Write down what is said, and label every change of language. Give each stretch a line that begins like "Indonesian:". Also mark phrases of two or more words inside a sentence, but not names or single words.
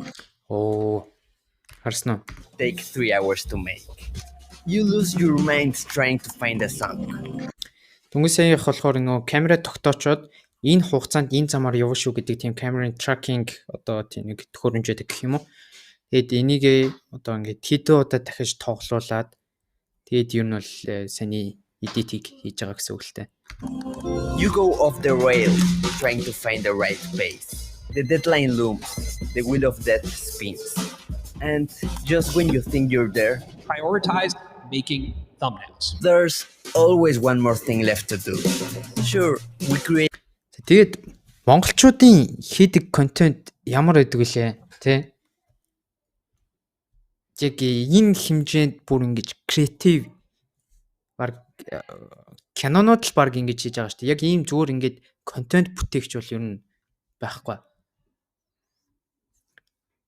Mongolian: Оо. Харсан уу?
English: Take 3 hours to make. You lose your mind trying to find a song.
Mongolian: Дүнгийн саях болохоор нөгөө камера тогтоочоод энэ хугацаанд энэ замаар явна шүү гэдэг тийм камерын tracking одоо тийм нэг төхөөрөмжтэй гэх юм уу. Тэгэд энийг одоо ингээд хэдэн удаа дахиж тоглуулад тэгэд ер нь бол саний edit-ийг хийж байгаа гэсэн үг л дээ.
English: You go off the rail trying to find the right pace. The deadline looms. The wheel of death spins. And just when you think you're there, prioritize making thumbnails. there's always one more thing left to do. Sure, we create
Mongolian: Тэгээд монголчуудын хийдэг контент ямар байдаг вүлээ тий? Яг энэ хэмжээнд бүр ингэж креатив баг кинонууд л баг ингэж хийж байгаа шүү дээ. Яг ийм зүгээр ингэж контент бүтээгч бол ер нь байхгүй.